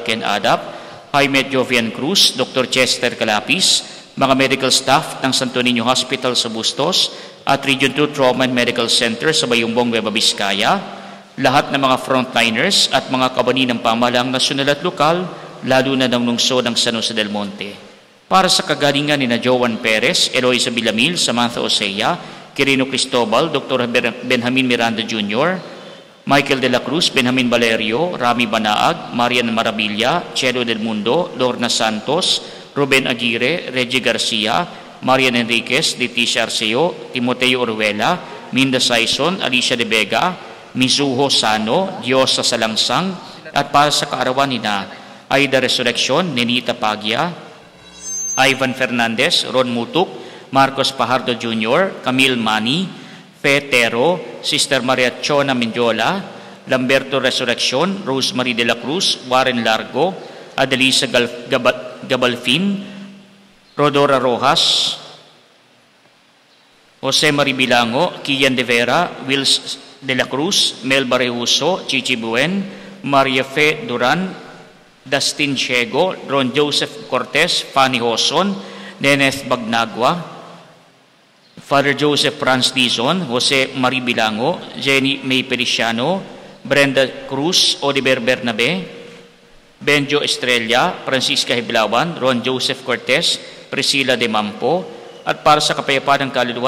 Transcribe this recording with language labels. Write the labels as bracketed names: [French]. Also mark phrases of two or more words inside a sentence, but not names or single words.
[Filipino] Ken Adap, Jaime Jovian Cruz, Dr. Chester Calapis, mga [English] medical staff [Filipino] ng Santo Niño Hospital sa Bustos at Region 2 Trauma and Medical Center sa Bayumbong, Nueva Vizcaya, lahat ng mga frontliners at mga kabani ng pamahalaang nasyonal at lokal, lalo na ng lungsod ng San Jose del Monte. Para sa kagalingan ni na Joan Perez, Eloisa Villamil, Samantha Osea, Quirino Cristobal, Dr. Benjamin Miranda Jr., Michael de la Cruz, Benjamin Valerio, Rami Banaag, Marian Marabilla, Chelo del Mundo, Lorna Santos, Ruben Aguirre, Reggie Garcia, Marian Enriquez, Leticia Arceo, Timoteo Oruela, Minda Saison, Alicia de Vega, Mizuho Sano, Diyos sa Salangsang, at para sa kaarawan ni na Aida Resurrection, Nenita Pagya, Ivan Fernandez, Ron Mutuk, Marcos Pajardo Jr., Camille Mani, Fe Tero, Sister Maria Chona Mendiola, Lamberto Resurrection, Rosemary de la Cruz, Warren Largo, Adelisa Gabalfin, Rodora Rojas, Jose Marie Bilango, Kian de Vera, Wills de la Cruz, Mel Barehuso, Chichi Buen, Maria Fe Duran, Dustin Chego, Ron Joseph Cortez, Fanny Hoson, Neneth Bagnagua, Father Joseph Franz Dizon, Jose Marie Bilango, Jenny May Feliciano, Brenda Cruz, Oliver Bernabe, Benjo Estrella, Francisca Hiblawan, Ron Joseph Cortez, Priscilla de Mampo, at para sa kapayapaan ng kaluluwa